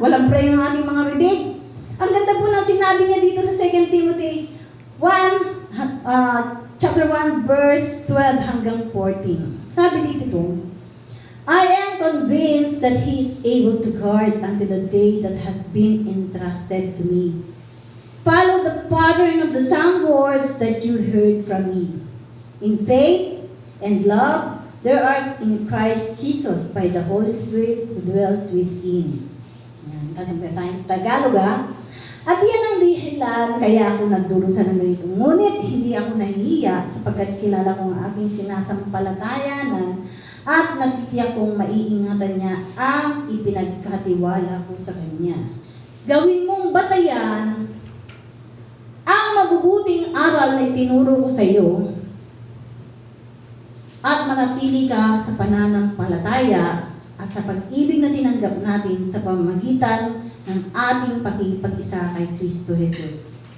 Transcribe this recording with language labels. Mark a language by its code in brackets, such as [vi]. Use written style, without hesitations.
[tl] Walang preno ang ating mga bibig. Ang ganda po ng sinabi niya dito sa 2 Timothy 1, chapter 1, verse 12 hanggang 14. Sabi dito, [en] I am convinced that He is able to guard until the day that has been entrusted to me. Follow the pattern of the sound words that you heard from me. In faith and love, there are in Christ Jesus by the Holy Spirit who dwells within. [tl] Yan, kasi tayo sa Tagalog At yan ang dahilan kaya ako nagdurusa ng ganito. Ngunit hindi ako nahihiya sapagkat kilala ko ang aking sinasampalatayanan at natitiyak kong maiingatan niya ang ipinagkatiwala ko sa kanya. Gawin mong batayan ang mabubuting aral na itinuro ko sa iyo at manatili ka sa pananampalataya at sa pag-ibig na tinanggap natin sa pamamagitan ng ating pakikipag-isa kay Kristo Jesus.